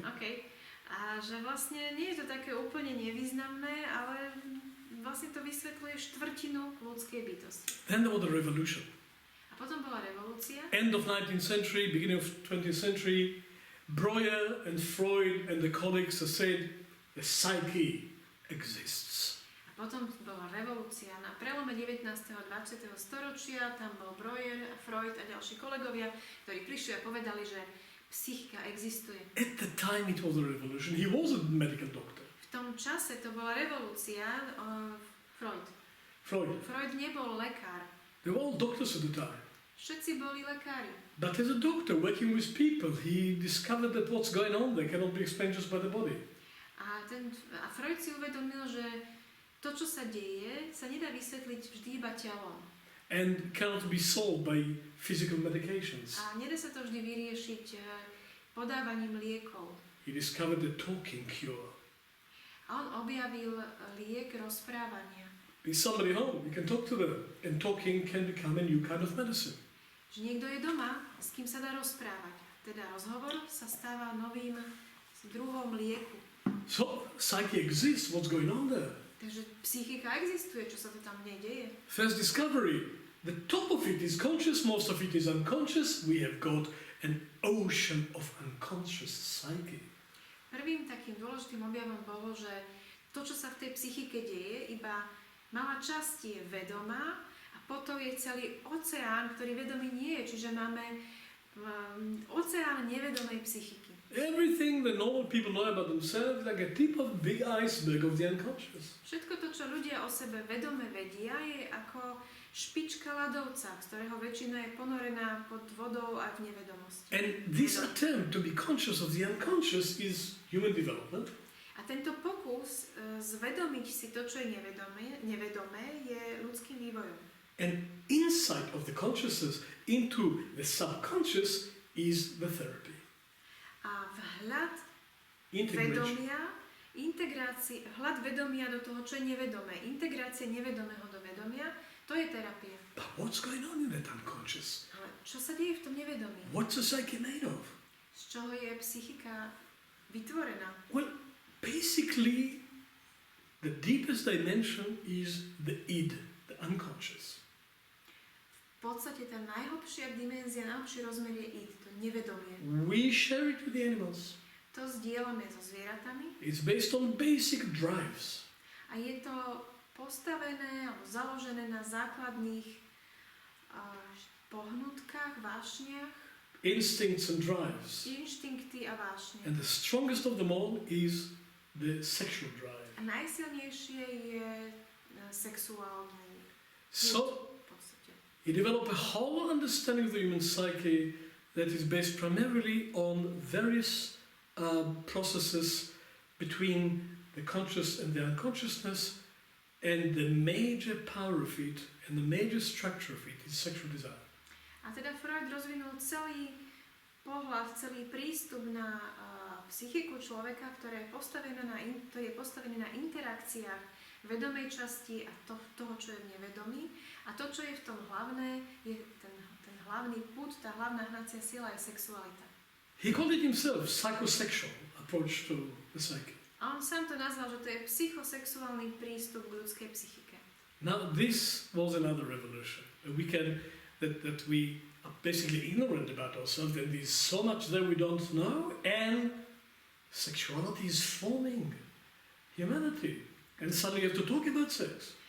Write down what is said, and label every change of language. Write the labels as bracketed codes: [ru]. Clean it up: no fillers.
[sk] OK. A že vlastne nie je to také úplne nevýznamné, ale vlastne to vysvetľuje štvrtinu ľudskej bytosti. [en] Then there was the revolution. [sk] A potom bola revolúcia. [en] End of 19th century, beginning of 20th century, Breuer and Freud and the colleagues have said the psyche exists. [sk] A potom bola revolúcia na prelome 19. a 20. storočia, tam bol Breuer a Freud a ďalší kolegovia, ktorí prišli a povedali, že psychika existuje. [en] At the time it was a revolution. He was a medical doctor. [sk] V tom čase to bola revolúcia. Freud. Freud nebol lekár. [en] They were all doctors at the time. [sk] Všetci boli lekári. [en] But as a doctor working with people, he discovered that what's going on there cannot be explained just by the body. [sk] A Freud si uvedomil, že to, čo sa deje, sa nedá vysvetliť vždy iba telom. [en] And cannot be solved by physical medications. [sk] A nedá sa to vždy vyriešiť podávaním liekov. [en] He discovered the talking cure. [sk] A on objavil liek rozprávania. [en] There's somebody home, you can talk to them, and talking can become a new kind of medicine. [sk] Že niekto je doma, s kým sa dá rozprávať. Teda rozhovor sa stáva novým druhom lieku. [en] So, psyche exists, what's going on there? [sk] Takže psychika existuje, čo sa to tam deje. [en] First discovery, the top of it is conscious, most of it is unconscious. We have got an ocean of unconscious psyche. [sk] Prvým takým dôležitým objavom bolo, že to, čo sa v tej psychike deje, iba malá časť je vedomá a potom je celý oceán, ktorý vedomý nie je. Čiže máme oceán nevedomej psychiky. [en] Everything the normal people know about themselves like a tip of big iceberg of the unconscious. [sk] Všetko to, čo ľudia o sebe vedome vedia, je ako špička ľadovca, z ktorého väčšina je ponorená pod vodou a v nevedomosti. [en] And this attempt to be conscious of the unconscious is human development. [sk] A tento pokus zvedomiť si to, čo je nevedomé, je ľudským vývojom. [en] And insight of the consciousness into the subconscious is the therapy. [sk] A vhľad vedomia, vhľad vedomia do toho, čo je nevedomé, integrácia nevedomého do vedomia, to je terapia. [en] But what's going on in that unconscious? [sk] Ale čo sa deje v tom nevedomí? [en] What's the psyche made of? [sk] Z čoho je psychika vytvorená? [en] Well, basically, the deepest dimension is the id, the unconscious. [sk] V podstate tá najhlbšia dimenzia, najhlbší rozmer je id, to nevedomie. [en] We share it with the animals. [sk] To zdieľame so zvieratami. [en] It's based on basic drives. [sk] A je to postavené alebo založené na základných pohnutkách, vášniach, [en] Instincts and drives. [sk] inštinkty a vášne. [en] And the strongest of them all is the sexual drive. [sk] A najsilnejšie je sexuálny [en] So [sk] v podstate. [en] you develop a whole understanding of the human psyche that is based primarily on various processes between the conscious and the unconsciousness, and the major power of it and the major structure of it is sexual desire. [sk] A teda Freud rozvinul celý pohľad, celý prístup na psychiku človeka, ktoré je postavené na interakciách vedomej časti a toho, čo je v nevedomí. A to, čo je v tom hlavné, je ten hlavný pud, tá hlavná hnacia sila je sexualita. [en] He called it himself psychosexual approach to the psyche. [sk] A on sám to nazval, že to je psychosexuálny prístup k ľudskej psychike. [en] Now this was another revolution. That we are basically ignorant about ourselves, that there's so much that we don't know, and sexuality is forming humanity. And suddenly you have to talk about sex.